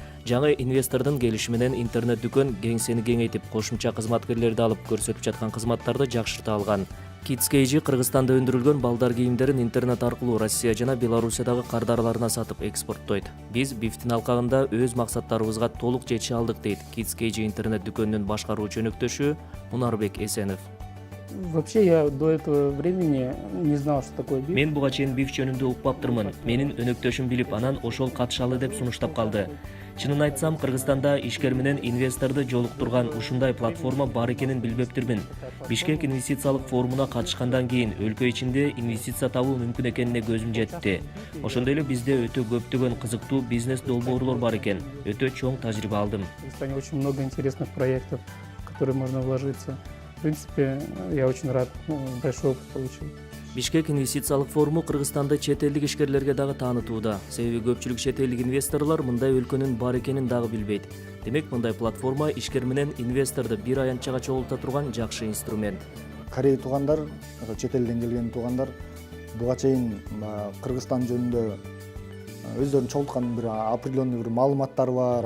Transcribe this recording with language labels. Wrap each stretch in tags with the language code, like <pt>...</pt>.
<ky>Жаңы инвестордун келиши менен интернет-дүкөн кеңсени кеңейтип, кошумча кызматкерлерди алып көрсөтүп жаткан кызматтарды жакшырта алган. KidsKG Кыргызстанда өндүрүлгөн балдар кийимдерин интернет аркылуу Россия жана Белоруссиядагы кардарларына сатып экспорттойт. Биз бифтин алкагында өз максаттарыбызга толук жете алдык, дейт KidsKG интернет дүкөнүнүн башкаруучу өнөктөшү Мунарбек Эсенов.</ky> <ru>Вообще я до этого времени не знал, что такое биф.</ru> <ky>Мен буга чейин биф жөнүндө укпаптырмын. Менин өнөктөшүм билип, анан ошол катышалы деп сунуштап калды. Чынын айтсам, Кыргызстанда ишкер менен инвесторду жолуктурган ушундай платформа бар экенин билбептирмин. Бишкек инвестициялык форумуна катышкандан кийин өлкө ичинде инвестиция табуу мүмкүн экенине көзүм жетти. Ошондой эле бизде өтө көптөгөн кызыктуу бизнес долбоорлор бар экен. Өтө чоң тажрыйба алдым.</ky> <ru>В Кыргызстане очень много интересных проектов, в которые можно вложиться. В принципе, я очень рад, большой опыт получил.</ru> <ky>Бишкек инвестициялык форуму Кыргызстанда чет элдик ишкерлерге дагы таанытууда. Себеби көпчүлүк чет элдик инвесторлор мындай өлкөнүн бар экенин дагы билбейт. Демек, мындай платформа ишкер менен инвесторду бир аянтчага чогулта турган жакшы инструмент. Корей туугандар, чет элден келген туугандар буга чейин Кыргызстан жөнүндө өздөрүнүн чогулткан бир определенный бир маалыматтары бар.</ky>